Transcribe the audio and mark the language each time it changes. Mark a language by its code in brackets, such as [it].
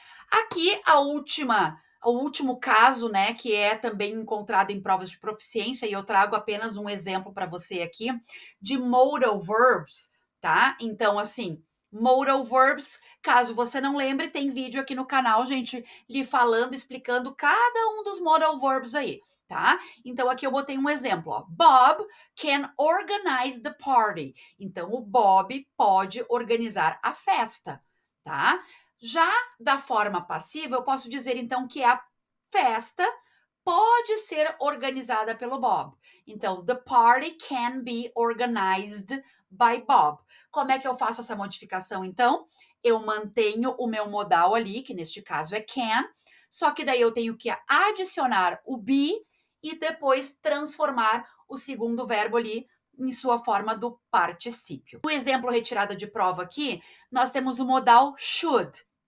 [pt] Aqui o último caso, né, que é também encontrado em provas de proficiência, e eu trago apenas um exemplo para você aqui, de modal verbs, tá? Então, assim, modal verbs, caso você não lembre, tem vídeo aqui no canal, gente, lhe falando, explicando cada um dos modal verbs aí, tá? Então, aqui eu botei um exemplo, ó. [en] Bob can organize the party. [pt] Então, o Bob pode organizar a festa, tá? Já da forma passiva, eu posso dizer então que a festa pode ser organizada pelo Bob. [en] Então, the party can be organized by Bob. [pt] Como é que eu faço essa modificação então? Eu mantenho o meu modal ali, que neste caso é can, só que daí eu tenho que adicionar o be e depois transformar o segundo verbo ali em sua forma do particípio. No exemplo retirado de prova aqui, nós temos o modal should.